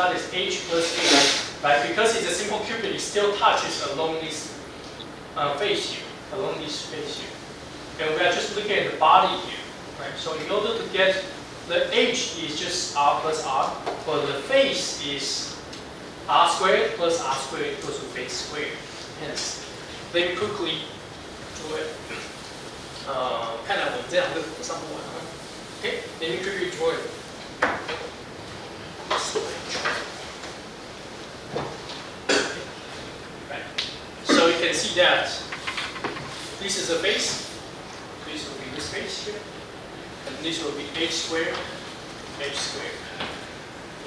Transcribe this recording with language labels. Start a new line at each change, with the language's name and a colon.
English: That is h plus h, right? Because it's a simple cubic, it still touches along this face here, along this face here. And we are just looking at the body here, right? So in order to get the h is just r plus r, but the face is r squared plus r squared equals to base squared. Hence, let me quickly do it.
Chinese: 看来我们这两个上不完了。
English: Okay, let me quickly draw it. Right. So you can see that this is a base. This will be this base here. And this will be h squared, h squared.